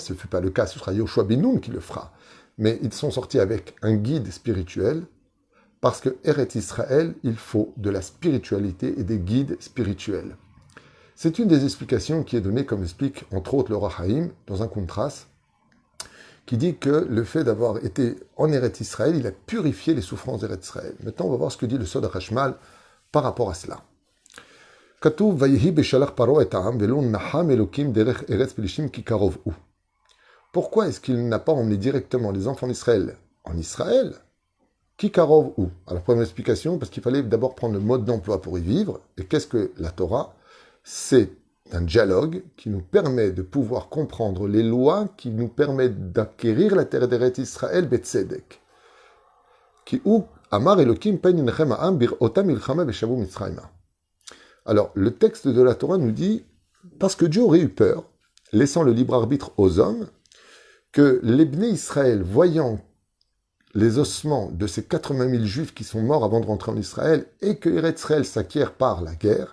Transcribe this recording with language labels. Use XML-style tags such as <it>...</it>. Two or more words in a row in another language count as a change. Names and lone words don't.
<fr>Ce ne fut pas le cas, ce sera Yoshua ben Nun qui le fera. Mais ils sont sortis avec un guide spirituel, parce que Eretz Israël, il faut de la spiritualité et des guides spirituels. C'est une des explications qui est donnée, comme explique entre autres le Roi Haïm, dans un contraste, qui dit que le fait d'avoir été en Eretz Israël, il a purifié les souffrances d'Eretz Israël. Maintenant, on va voir ce que dit le Sod HaChashmal par rapport à cela.</fr> <he>כתוב ויהי בשלח פרעה את העם ולא נחם אלהים דרך ארץ פלשתים כי קרוב הוא.</he> <fr>Pourquoi est-ce qu'il n'a pas emmené directement les enfants d'Israël en Israël?</fr> <he>כי קרוב הוא?</he> <fr>Alors, première explication, parce qu'il fallait d'abord prendre le mode d'emploi pour y vivre. Et qu'est-ce que la Torah? C'est un dialogue qui nous permet de pouvoir comprendre les lois qui nous permettent d'acquérir la terre d'Eretz Israël betzedek.</fr> <he>כי הוא אמר אלהים פן ינחם העם בראתם מלחמה ושבו מצרימה.</he> <fr>Alors, le texte de la Torah nous dit, parce que Dieu aurait eu peur, laissant le libre arbitre aux hommes, que les Bnei Israël, voyant les ossements de ces 80 000 juifs qui sont morts avant de rentrer en Israël et que Eretz Israël s'acquiert par la guerre.</fr>